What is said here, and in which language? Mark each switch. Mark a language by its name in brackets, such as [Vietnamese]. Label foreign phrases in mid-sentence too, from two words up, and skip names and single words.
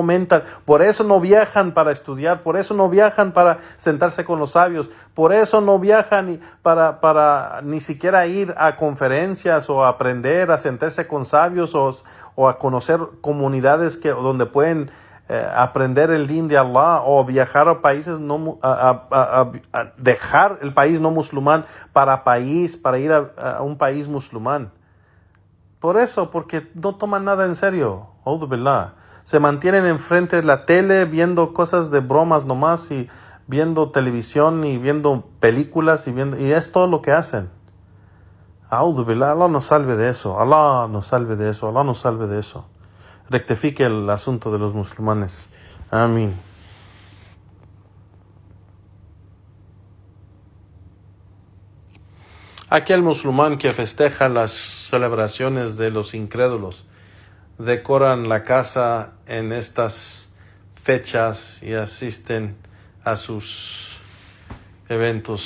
[Spanish] aumentan, por eso no viajan para estudiar, por eso no viajan para sentarse con los sabios, por eso no viajan para ni siquiera ir a conferencias o a aprender, a sentarse con sabios o a conocer comunidades donde pueden aprender el din de Allah o viajar a países a dejar el país no musulmán para ir a un país musulmán. Por eso, porque no toman nada en serio. [Arabic] أعوذ بالله. [Spanish] Se mantienen enfrente de la tele viendo cosas de bromas nomás y viendo televisión y viendo películas y es todo lo que hacen. [Arabic] أعوذ بالله. [Spanish] Allah nos salve de eso. Allah nos salve de eso. Allah nos salve de eso. Rectifique el asunto de los musulmanes. Amén. Aquel musulmán que festeja las celebraciones de los incrédulos, decoran la casa en estas fechas y asisten a sus eventos.